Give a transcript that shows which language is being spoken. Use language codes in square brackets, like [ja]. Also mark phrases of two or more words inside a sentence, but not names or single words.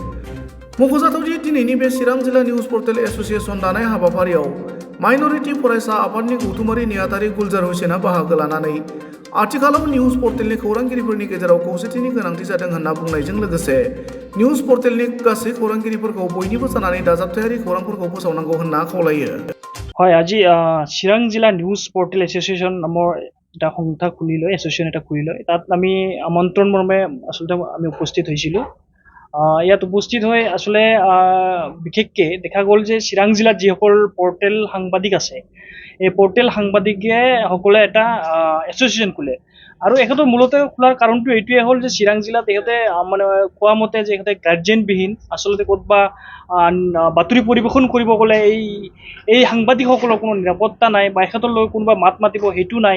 [brx] मख'जाथाव दि दिनैनि बे चिरां जिल्ला निउज पर्टेल एसोसिएशन दानाय हाबाफारियाव माइनरिटी फरायसा आफादनि गौथुमारि नेहाथारि गुलजार हुसेना बाहागो लानानै आथिखालाव निउज पर्टेलनि खौरांगिरिफोरनि गेजेराव खौसेथिनि गोनांथि जादों होनना बुंनायजों लोगोसे निउज पर्टेलनि गासै खौरांगिरिफोरखौ बयनिबो जानानै दाजाबथायारि खौरांफोरखौ फोसावनांगौ होनना खावलायो। [as] হয়, আজি চিৰাং জিলা নিউজ পৰ্টেল এছ'চিয়েশ্যন নামৰ এটা সংস্থা খুলি লৈ এছ'চিয়েশ্যন এটা খুলি লৈ তাত আমি আমন্ত্ৰণ মৰ্মে আচলতে আমি উপস্থিত হৈছিলোঁ। ইয়াত উপস্থিত হৈ আচলতে বিশেষকৈ দেখা গ'ল যে চিৰাং জিলাত যিসকল পৰ্টেল সাংবাদিক আছে এই পৰ্টেল সাংবাদিকে সকলে এটা এছ'চিয়েশ্যন খোলে আৰু এখেতৰ মূলতে খোলাৰ কাৰণটো এইটোৱে হ'ল যে চিৰাং জিলাত ইহঁতে মানে কোৱা মতে যে ইহঁতে গাৰ্জেনবিহীন আচলতে ক'তবা বাতৰি পৰিৱেশন কৰিব গ'লে এই সাংবাদিকসকলৰ কোনো নিৰাপত্তা নাই বা এখেতলৈ কোনোবা মাত মাতিব সেইটো নাই।